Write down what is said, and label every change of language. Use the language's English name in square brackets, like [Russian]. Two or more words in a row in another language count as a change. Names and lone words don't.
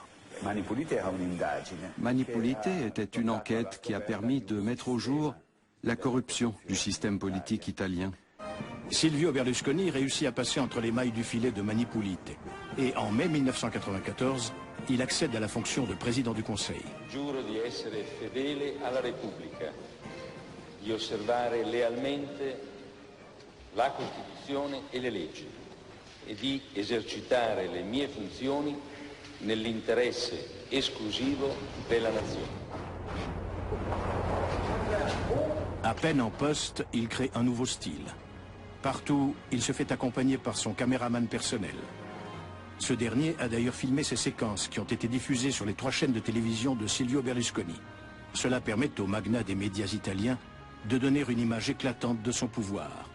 [French] Mani Pulite était une enquête qui a permis de mettre au jour la corruption du système politique italien. Silvio Berlusconi réussit à passer entre les mailles du filet de Mani Pulite. Et en mai 1994, il accède à la fonction de président du Conseil. [Italian] Giuro di essere fedele alla Repubblica, di osservare lealmente la Costituzione e le leggi e di esercitare le mie funzioni nell'interesse esclusivo della nazione. [French] À peine en poste, il crée un nouveau style. Partout, il se fait accompagner par son caméraman personnel. Ce dernier a d'ailleurs filmé ces séquences qui ont été diffusées sur les 3 chaînes de télévision de Silvio Berlusconi. Cela permet au magnat des médias italiens de donner une image éclatante de son pouvoir.